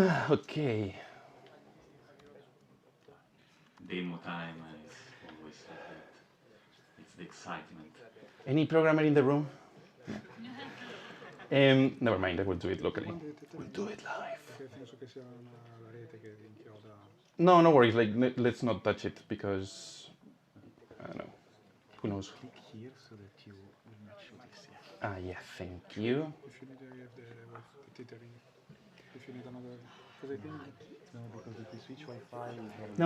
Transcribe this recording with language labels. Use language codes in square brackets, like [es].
[en] Okay. Demo time is always like that. It's the excitement. Any programmer in the room? Never mind, I will do it locally. We'll do it live. [it] Penso che sia la rete che vi inchioda. [en] No, no worries. Like, let's not touch it because I don't know. Who knows? Click here so that you will not show this yet. Ah, yeah. Thank you. If you need the tethering, if you need another, because I think No, because if you switch Wi-Fi, you have